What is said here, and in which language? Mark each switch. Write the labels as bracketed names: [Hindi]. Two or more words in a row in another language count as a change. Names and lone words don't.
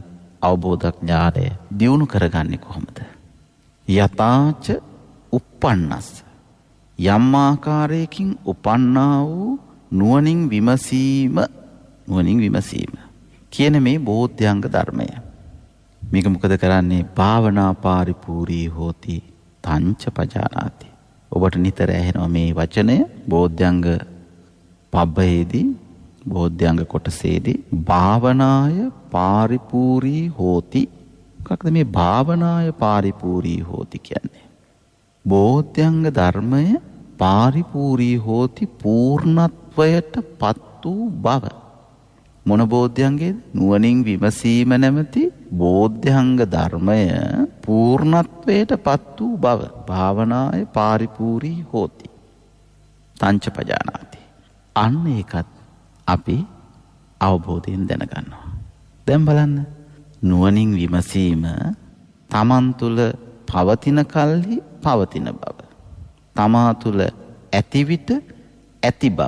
[Sinhala] අවබෝධ ඥානය දියුණු කරගන්නේ කොහොමද? [Pali] යතාච uppannassa. [Sinhala] යම් ආකාරයකින් උපන්නා වූ නුවණින් විමසීම කියන මේ බෝධ්‍යංග ධර්මය. මේක මොකද කරන්නේ? [Pali] භාවනා පාරිපූර්ණී හෝති තංච පජානාති. [Sinhala] ඔබට නිතර ඇහෙනවා මේ වචනය බෝධ්‍යංග පබ්බයේදී බෝධ්‍යංග කොටසේදී [Pali] භාවනාය පාරිපූර්ණී හෝති. [Sinhala] මොකක්ද මේ [Pali] භාවනාය පාරිපූර්ණී හෝති [Sinhala] කියන්නේ? බෝධ්‍යංග ධර්මය [Pali] පාරිපූර්ණී හෝති [Sinhala] පූර්ණත්වයට පත් වූ බව. මොන බෝධ්‍යංගයේද? නුවණින් විමසීම නැමැති බෝධ්‍යංග ධර්මය පූර්ණත්වයට පත් වූ බව. [Pali] භාවනාය පාරිපූර්ණී හෝති තංච පජානාති. [Sinhala] අන්න ඒකත් අපි අවබෝධයෙන් දැනගන්නවා. දැන් බලන්න නුවණින් විමසීම තමන් තුළ පවතින කල්හි පවතින බව. තමා තුළ ඇති විට ඇති බව.